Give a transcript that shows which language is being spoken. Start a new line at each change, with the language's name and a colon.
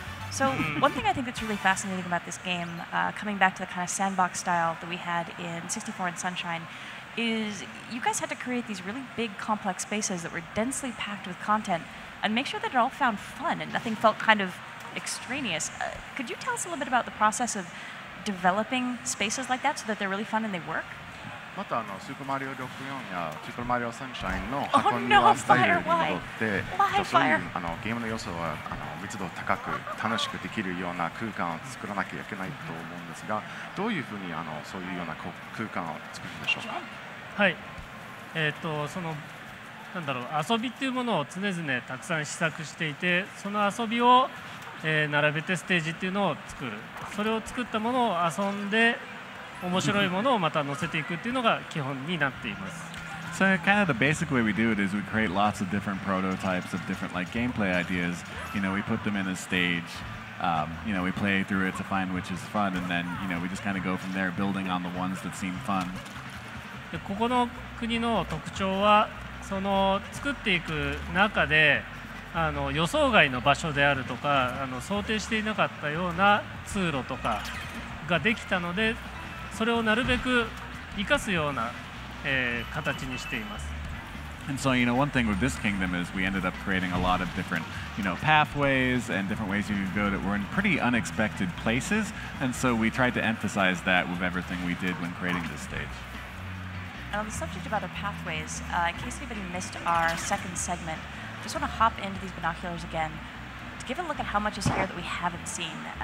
English: So one thing I think that's really fascinating about this game, coming back to the kind of sandbox style that we had in 64 and Sunshine, is you guys had to create these really big, complex spaces that were densely packed with content and make sure that it all found fun and nothing felt kind of extraneous. Could you tell us a little bit about the process of developing spaces like that so that they're really fun and they work?
Japanese: またスーパーマリオ64やスーパーマリオサンシャインの箱庭スタイルに戻ってそういうゲームの要素は密度高く楽しくできるような空間を作らなきゃいけないと思うんですが、どういうふうにそういうような空間を作るんでしょうか。はい、そのなんだろう、遊びっていうものを常々たくさん試作していて、その遊びを、並べてステージっていうのを作る。それを作ったものを遊んで面白いものをまた載せていくっていうのが基本になっています。
English: So kind of the basic way we do it is we create lots of different prototypes of different like gameplay ideas. You know, we put them in a stage. You know, we play through it to find which is fun, and then you know we just kind of go from there, building on the ones that seem fun.
Japanese: でここの国の特徴はその作っていく中で予想外の場所であるとか想定していなかったような通路とかができたので。それをなるべく生かすような、形にしています。
English: And so, you know, one thing with this kingdom is we ended up creating a lot of different, you know, pathways and different ways you can go that were in pretty unexpected places. And so we tried to emphasize that with everything we did when creating this stage. On the subject of other pathways, in case anybody missed our second segment, just want to hop into these binoculars again to give a look at how much is here that we haven't seen.